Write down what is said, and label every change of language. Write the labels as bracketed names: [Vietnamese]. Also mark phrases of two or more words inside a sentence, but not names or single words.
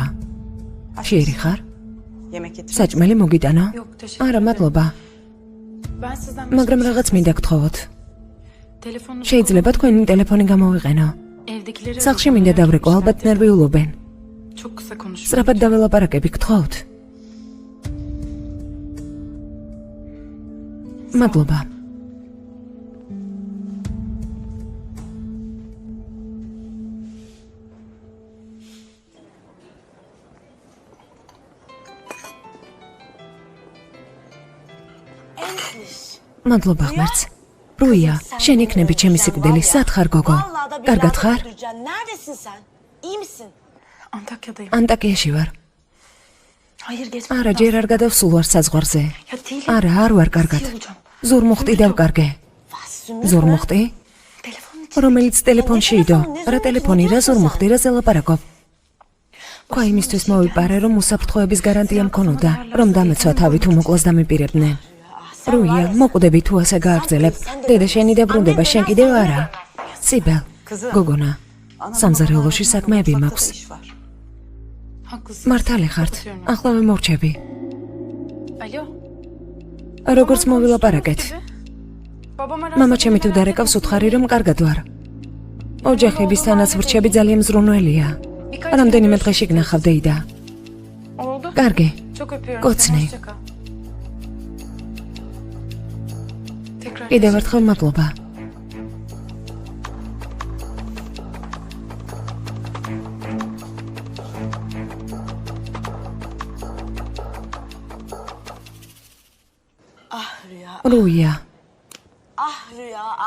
[Georgian] შეერი ხარ? [Turkish] yemek getir. [Georgian] საჭმელი მოგიტანა? [Turkish] Yok teşekkür [Georgian] არა, მადლობა. [Turkish] Ben sizden [Georgian] მაგრამ რაღაც მინდა გთხოვოთ. [Turkish] telefonu [Georgian] შეიძლება თქვენი ტელეფონი გამოვიყენო. [Turkish] evdekileri [Georgian] სახლში მინდა დავრეკო, ალბათ ნერვიულობენ. [Turkish] Çok kısa konuşuyorum. [Georgian] სწრაფად დაველაპარაკები, გთხოვთ. მადლობა. მადლობა ღმერთს. რუია, შენ იქნები ჩემი სიკვდილი, სად ხარ გოგო? კარგად ხარ? [Turkish] Neredesin sen? İyi misin? Antakya'dayım. [Georgian] ანტაკიაში ვარ. [Turkish] Hayır geç. [Georgian] არა, ჯერ არ გადავსულ ვარ საზღვარზე. [Turkish] Ya değilim. [Georgian] არა, არ ვარ კარგად. [Turkish] olacağım. [Georgian] ზურ მოხტი დავკარგე. ზურ მოხტი? [Turkish] Telefonun için. [Georgian] რომელიც ტელეფონში იდო. რა ტელეფონი, რა ზურ მოხტი, რა ზელაპარაკობ? ყვა იმისთვის მოვიპარე, რომ უსაფრთხოების გარანტია მქონოდა, რომ დამეცვა თავი თუ მოკლას დამიპირებდნენ. რუია, მოკვდები თუ ასე გააგრძელებ. დედა შენი დაბრუნდება, შენ კიდევ არა. სიბელ, გოგონა, სამზარეულოში საქმეები მაქვს. [Turkish] iş var. Haklısın. [Georgian] მართალი ხართ, ახლავე მორჩები. [Turkish] Alo. [Georgian] როგორც მოვილაპარაკეთ. [Turkish] Babam arasa. [Georgian] მამა ჩემი თუ დარეკავს უთხარი, რომ კარგად ვარ. ოჯახების თანაცვრჩები ძალიან მზრუნველია. რამდენიმე დღეში გნახავ დეიდა. [Turkish] Oldu. [Georgian] კარგი. [Turkish] Çok öpüyorum. Kotsne. Seni, hoşça kal. Tekrar. [Georgian] კიდევ ერთხელ მადლობა. რუია, [Turkish] Ah Rüya ah.